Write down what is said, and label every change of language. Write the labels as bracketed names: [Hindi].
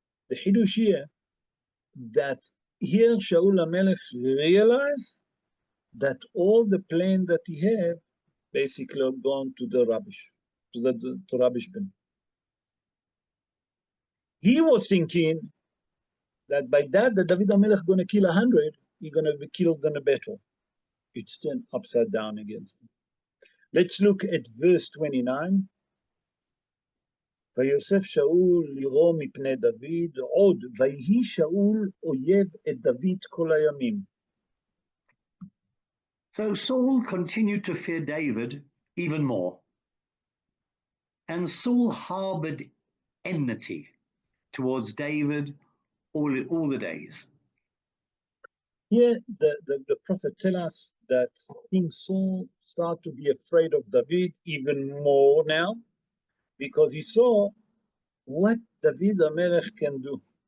[English] The Hidush here, that here Shaul HaMelech realized that all the plan that he had basically had gone to the rubbish, to the rubbish bin. He was thinking that by that David HaMelech going to kill 100, he's going to be killed in a battle. It's turned upside down against him. Let's look at verse 29. [Hebrew] ויוסף שאול לירו מפני דוד, עוד ויהי שאול אויב את דוד כל הימים. [English] So Saul continued to fear David even more. And Saul harbored enmity towards David all the days. Here, the prophet tells us that King Saul started to be afraid of David even more now, because he saw what David HaMelech can do.